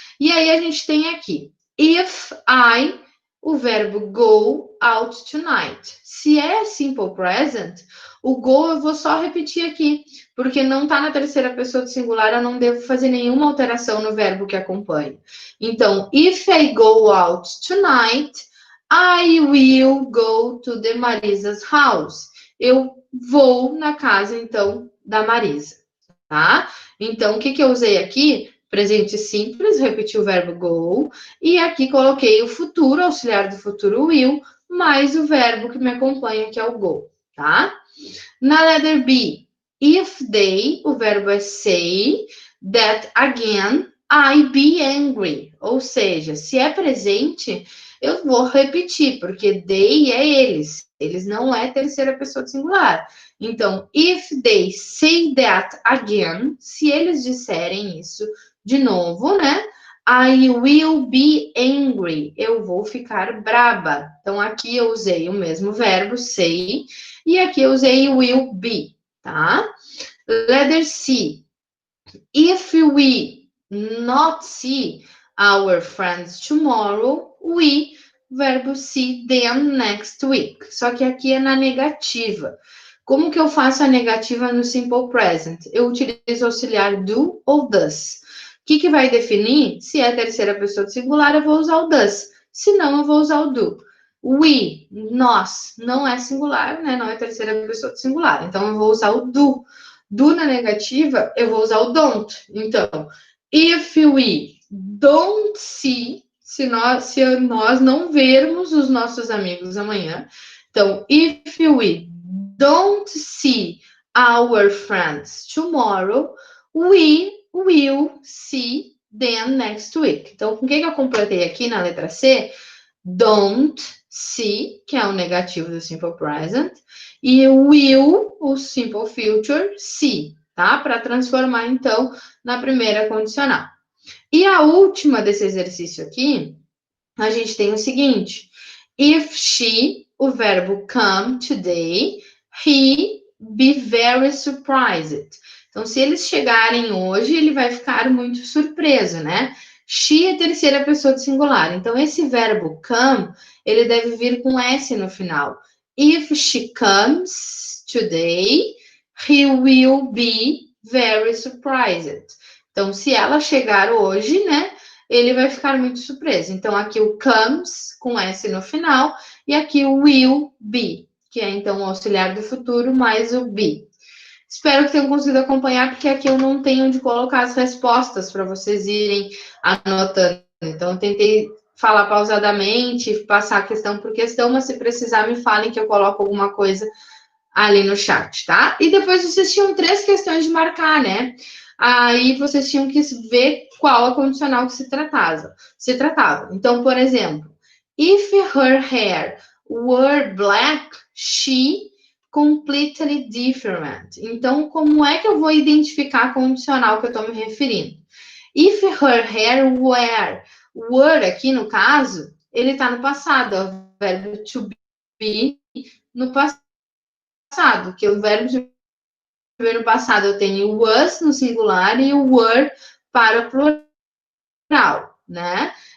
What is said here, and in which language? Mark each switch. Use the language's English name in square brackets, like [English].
[Portuguese] E aí, a gente tem aqui, if I, o verbo [English] go out tonight. [Portuguese] Se é simple present, o go eu vou só repetir aqui, porque não está na terceira pessoa do singular, eu não devo fazer nenhuma alteração no verbo que acompanha. [English] Então, if I go out tonight, I will go to the Marisa's house. [Portuguese] Eu vou na casa, então, da Marisa, tá? Então, o que eu usei aqui? Presente simples, repeti o verbo go, e aqui coloquei o futuro, auxiliar do futuro will, mais o verbo que me acompanha, que é o go, tá? [English] Na letter B, if they, [Portuguese] o verbo é [English] say, that again, I be angry. [Portuguese] Ou seja, se é presente, eu vou repetir, porque they é eles. Eles não é terceira pessoa do singular. Então, [English] if they say that again, [Portuguese] se eles disserem isso de novo, né? [English] I will be angry. [Portuguese] Eu vou ficar braba. Então, aqui eu usei o mesmo verbo, say, e aqui eu usei will be, tá? [English] Letter C. If we not see our friends tomorrow, we, verbo see them next week. [Portuguese] Só que aqui é na negativa. Como que eu faço a negativa no simple present? Eu utilizo o auxiliar do ou does. O que vai definir? Se é a terceira pessoa do singular, eu vou usar o does. Se não, eu vou usar o do. We, nós, não é singular, né? Não é terceira pessoa do singular. Então, eu vou usar o do. Do na negativa, eu vou usar o don't. Então, [English] if we don't see, [Portuguese] se nós não vermos os nossos amigos amanhã. [English] Então, if we don't see our friends tomorrow, we will see them next week. [Portuguese] Então, com o que eu completei aqui na letra C? Don't see, que é o negativo do simple present, e will, o simple future, see, tá? Para transformar, então, na primeira condicional. E a última desse exercício aqui, a gente tem o seguinte: [English] if she, o verbo come today, he be very surprised. [Portuguese] Então, se eles chegarem hoje, ele vai ficar muito surpreso, né? She é terceira pessoa do singular. Então, esse verbo come, ele deve vir com S no final. [English] If she comes today, he will be very surprised. [Portuguese] Então, se ela chegar hoje, né? Ele vai ficar muito surpreso. Então, aqui o comes, com S no final, e aqui o will be, que é, então, o auxiliar do futuro, mais o be. Espero que tenham conseguido acompanhar, porque aqui eu não tenho onde colocar as respostas para vocês irem anotando. Então, eu tentei falar pausadamente, passar questão por questão, mas se precisar, me falem que eu coloco alguma coisa ali no chat, tá? E depois vocês tinham 3 questões de marcar, né? Aí vocês tinham que ver qual a condicional que se tratava. [English] Então, por exemplo, if her hair were black, she completely different. [Portuguese] Então, como é que eu vou identificar a condicional que eu estou me referindo? [English] If her hair were [Portuguese] aqui no caso, ele está no passado, é o verbo to be no passado, que o verbo to be no passado eu tenho o was no singular e o were para o plural, né?